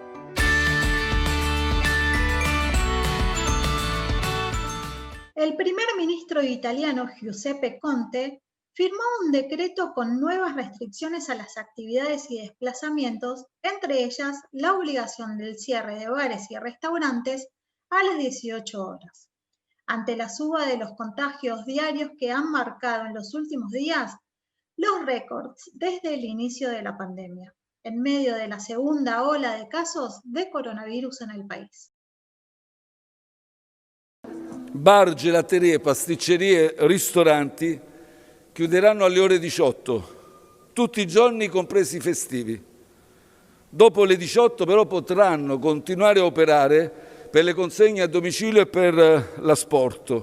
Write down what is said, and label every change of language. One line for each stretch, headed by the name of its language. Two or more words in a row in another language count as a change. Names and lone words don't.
Spanish: El primer ministro italiano Giuseppe Conte firmó un decreto con nuevas restricciones a las actividades y desplazamientos, entre ellas la obligación del cierre de bares y restaurantes a las 18 horas. Ante la suba de los contagios diarios que han marcado en los últimos días los récords desde el inicio de la pandemia, en medio de la segunda ola de casos de coronavirus en el país.
Italian: Bar, gelaterie, pasticcerie, ristoranti chiuderanno alle ore 18, tutti i giorni compresi i festivi. Dopo le 18 però potranno continuare a operare per le consegne a domicilio e per l'asporto.